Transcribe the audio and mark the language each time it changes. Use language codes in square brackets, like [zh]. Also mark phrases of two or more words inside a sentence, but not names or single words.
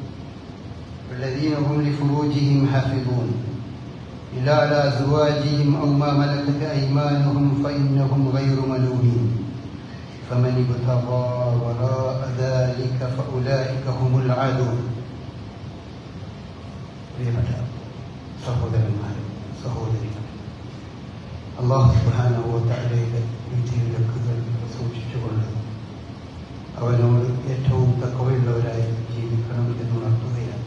[ar] والذين هم لفروجهم حافظون إلا على أزواجهم أو ما ملكت أيمانهم فإنهم غير ملومين فمن ابتغى وراء ذلك فأولئك هم العادون. [ml] പ്രിയപ്പെട്ട സഹോദരന്മാരെ, സഹോദരികൾ, അല്ലാഹു [ar] سبحانه وتعالى [ml] വിധിവിലക്കുകൾ സൂക്ഷിച്ചുകൊണ്ട് അവനോട് ഏറ്റവും തഖ്വയുള്ളവരായി ജീവിക്കണം എന്നുണർത്തുകയാണ്.